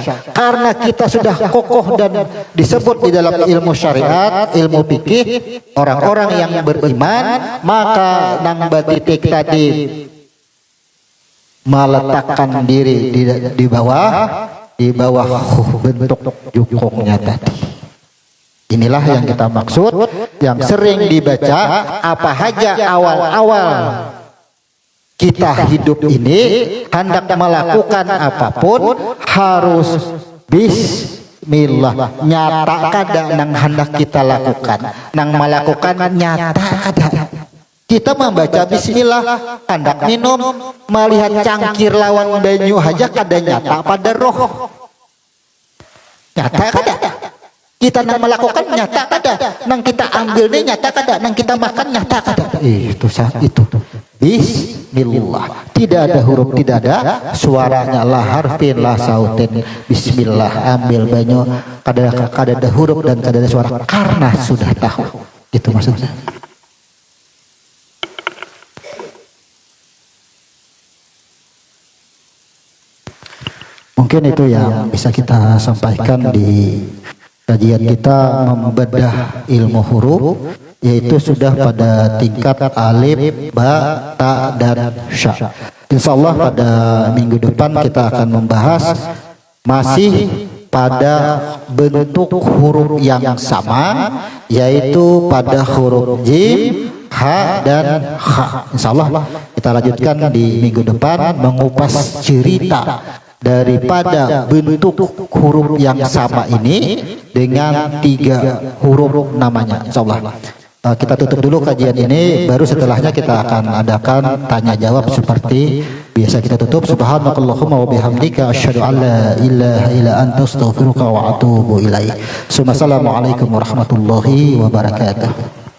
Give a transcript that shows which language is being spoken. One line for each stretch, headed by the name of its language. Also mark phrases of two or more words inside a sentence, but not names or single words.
Indonesian: Karena kita sudah kokoh dan disebut di dalam ilmu syariat, ilmu fikih, orang-orang yang beriman, maka nang batitik tadi meletakkan diri di bawah bentuk jukungnya tadi. Inilah yang kita maksud, yang sering dibaca. Apa saja awal-awal kita hidup ini hendak melakukan apapun harus bismillah.
Banjar: Nyata kada nang hendak kita lakukan, nang melakukan nyata kada. Kita membaca bismillah, hendak minum, melihat cangkir lawan banyu aja kada nyata pada roh. Nyata kada. Kita nang melakukan nyata kada, nang kita ambil nih nyata kada, nang kita makan nyata kada.
Indonesian: Itu saat itu bismillah. Tidak ada huruf, tidak ada suaranya,
Arabic: لَا حَرْفٍ لَا صَوْتٍ.
Banjar: Bismillah, ambil banyu, kada ada huruf dan kada ada suara, karena sudah tahu.
Indonesian: Itu maksudnya. Mungkin itu yang bisa kita sampaikan di kajian kita membedah ilmu huruf, yaitu sudah pada tingkat alif, ba, ta, dan sya.
Arabic: Insya Allah
Indonesian: pada minggu depan kita akan membahas masih pada bentuk huruf yang sama, yaitu pada huruf jim, ha, dan kha.
Arabic: Insya Allah
Indonesian: kita lanjutkan di minggu depan mengupas cerita daripada bentuk huruf yang sama ini dengan 3 huruf namanya. Insyaallah kita tutup dulu kajian ini, baru setelahnya kita akan adakan tanya jawab seperti biasa kita tutup.
Arabic: سُبْحَانَكَ اللَّهُمَّ وَبِحَمْدِكَ أَشْهَدُ أَنْ لَا إِلَٰهَ إِلَّا أَنْتَ أَسْتَغْفِرُكَ وَأَتُوبُ إِلَيْكَ. السَّلَامُ عَلَيْكُمْ وَرَحْمَةُ اللَّهِ وَبَرَكَاتُهُ.